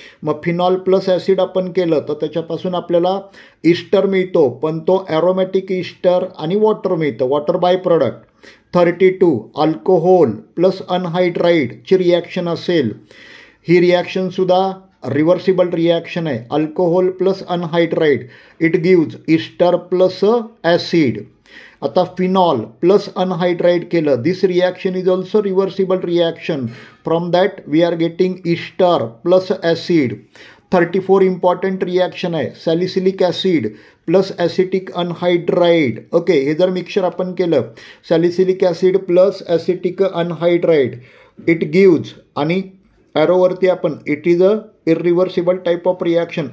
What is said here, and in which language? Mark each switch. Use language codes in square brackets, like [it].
[mr] मग phenol plus acid आपण केलं तर त्याच्यापासून आपल्याला इस्टर मिळतो, पण तो ॲरोमॅटिक इस्टर आणि वॉटर मिळतं, water by product. 32 alcohol plus अनहायड्राईडची reaction असेल. ही रिॲक्शनसुद्धा रिव्हर्सिबल रिॲक्शन आहे. [en] Alcohol plus anhydride it gives ester plus acid. [mr] आता फिनॉल प्लस अनहायड्राईड केलं. [en] This reaction is also reversible reaction. From that we are getting ester plus acid. [mr] 34 important reaction आहे. Salicylic acid plus acetic अनहायड्राईड. Okay. हे जर mixture आपण केलं salicylic acid plus acetic अनहायड्राईड it gives, आणि ॲरोवरती आपण [en] It is a irreversible type of reaction.